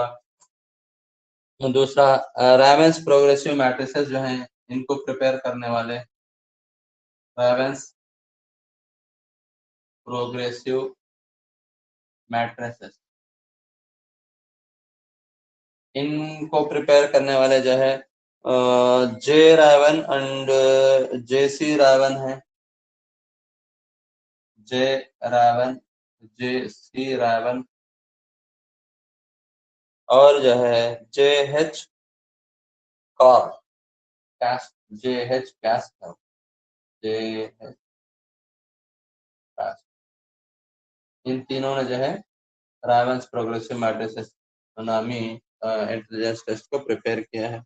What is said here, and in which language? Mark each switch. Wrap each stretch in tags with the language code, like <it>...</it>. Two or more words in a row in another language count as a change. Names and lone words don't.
<hi>दूसरा रावेंस प्रोग्रेसिव मैट्रिसेस जो हैं इनको प्रिपेयर करने वाले, रावेंस प्रोग्रेसिव मैट्रिसेस, इनको प्रिपेयर करने वाले जो है जे रावन एंड जे सी रावन है, जे रावन, जे सी रावन, और जो है जे एच कॉर कैस, जे एच कैस, जे एच कैस, इन तीनों ने जो है रावंस प्रोग्रेसिव मैट्रिसेस नामी</hi> <en>intelligence test</en> <hi>को प्रिपेयर किया है।</hi>